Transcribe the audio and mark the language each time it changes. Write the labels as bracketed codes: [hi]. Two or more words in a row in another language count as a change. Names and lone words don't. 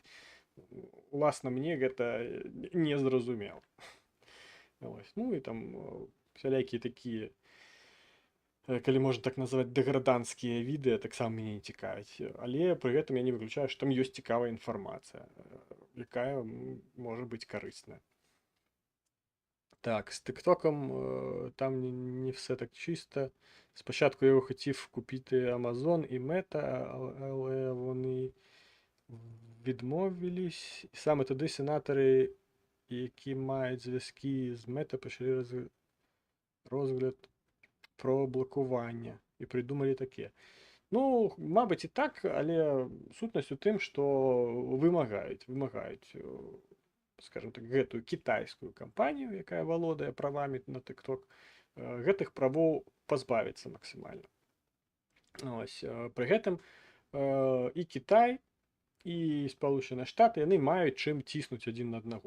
[be] Уласна, мне гэта не зразумела. [uk] Ось. [be] Ну і там всялякія такія, калі можна так назваць, дэграданцкія відэа таксама мяне не цікавяць. Але пры гэтым я не выключаю, што там ёсць цікавая інфармацыя, якая можа быць карысная. [uk] Так, з TikTokом там не все так чисто. Спочатку я його хотів купити Amazon і Meta, але вони відмовились. І саме тоді сенатори, які мають зв'язки з Мета, почали розгляд про блокування і придумали таке. [be] Ну, мабуть, і так, але сутнасць у тым, што вымагаюць, скажем так, гэтую кітайскую кампанію, якая валодае правамі на TikTok, гэтых правоў пазбавіцца максімальна. Ось, пры гэтым і Кітай, і Спалучаныя Штаты, яны маюць чым ціснуць адзін на аднаго.